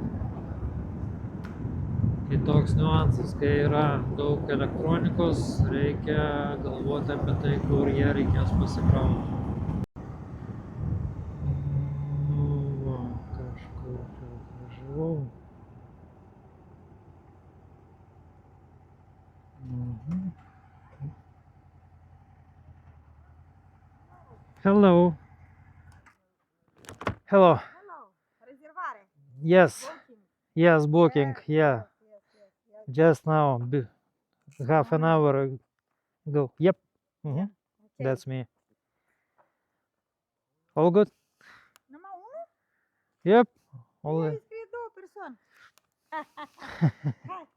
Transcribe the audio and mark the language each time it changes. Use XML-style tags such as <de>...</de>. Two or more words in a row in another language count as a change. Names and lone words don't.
<lt>Kai toks niuansas, kai yra daug elektronikos, reikia galvoti apie tai, kur jie reikės pasikrauti. Kažkur čia atvažiavau.</lt> <en>Hello.</en> <ro>Hello, rezervare.</ro> <en>Yes. Booking. Yes, booking. Yeah. Yes. Just now, half an hour ago. Yep. Okay. That's me. All good?</en> <ro>Numai unul?</ro> <en>Yep. All</en> <ro>Ei,</ro> <en>good.</en> <ro>scrie două persoane. Hai.</ro>